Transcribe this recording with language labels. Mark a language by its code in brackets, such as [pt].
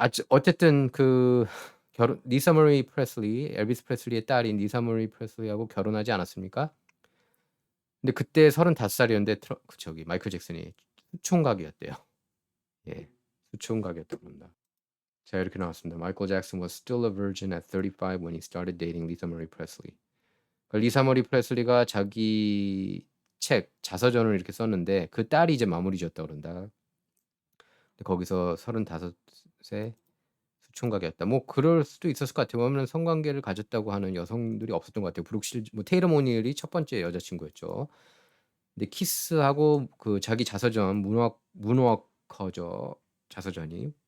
[ko] 어쨌든 그 결혼 리사 머리 프레슬리, 엘비스 프레슬리의 딸인 리사 머리 프레슬리하고 결혼하지 않았습니까? 근데 그때 35 살이었는데 저기 마이클 잭슨이 수총각이었대요. 예. 수총각이었다고 합니다. 자 이렇게 나왔습니다. [en] Michael Jackson was still a virgin at 35 when he started dating Lisa Marie Presley. [ko] 그러니까 리사 머리 프레슬리가 자기 책 자서전을 이렇게 썼는데 그 딸이 이제 마무리 지었다고 그런다. 근데 거기서 35세 수총각이었다. 뭐 그럴 수도 있었을 것 같아요. 왜냐하면 성관계를 가졌다고 하는 여성들이 없었던 것 같아요. 브룩실 뭐 테일러 모닐이 첫 번째 여자친구였죠. 근데 키스하고 그 자기 자서전 문워커죠. 자서전이.